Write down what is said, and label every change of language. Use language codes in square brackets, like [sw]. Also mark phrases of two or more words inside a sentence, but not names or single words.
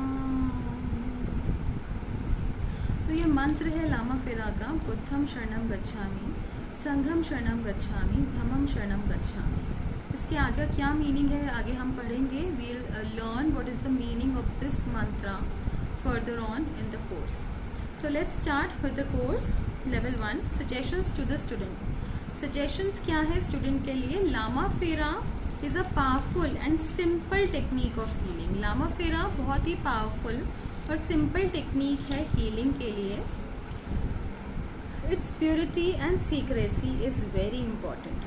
[hi] तो ये मंत्र है लामा फेरा का. [pi] बुद्धम शरणं गच्छामि, संघम शरणं गच्छामि, धम्मं शरणं गच्छामि. [hi] इसके आगे क्या मीनिंग है आगे हम पढ़ेंगे. [en] We'll learn what is the meaning of this mantra further on in the course. So let's start with the course level 1. Suggestions to the student. [hi] सजेशंस क्या है स्टूडेंट के लिए? [en] Lama Fera is a powerful and simple technique of healing. [hi] लामा फेरा बहुत ही पावरफुल और [en] simple technique [hi] है हीलिंग के लिए. [en] Its purity and secrecy is very important.